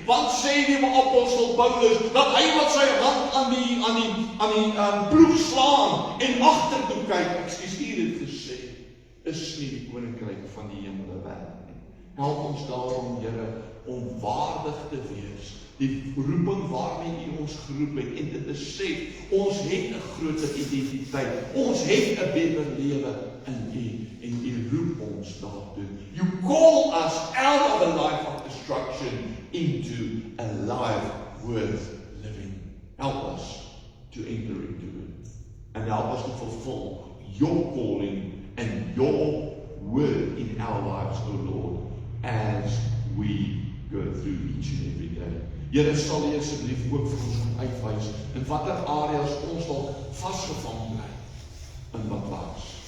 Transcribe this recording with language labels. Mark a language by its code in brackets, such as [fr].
[af] Want sê die apostel Paulus, dat hy wat sy hand aan die ploeg slaan, en agtertoe kyk, ekskuus, hier het gesê, is nie die koninkryk van die hemel werk nie. Help ons daarom, Here, om waardig te wees, die roeping waarmee U ons geroep het, en dit te sê, ons het 'n groter identiteit, ons het 'n beter lewe in U, en U roep ons daartoe. [en] You call us out of a life of destruction into a life worth living. Help us to enter into it, and help us to fulfill Your calling and your word in our lives, O Lord, as we go through each and every day. [af] Here sal U asseblief ook vir ons uitwys in watter areas ons dalk vasgevang bly in wat was.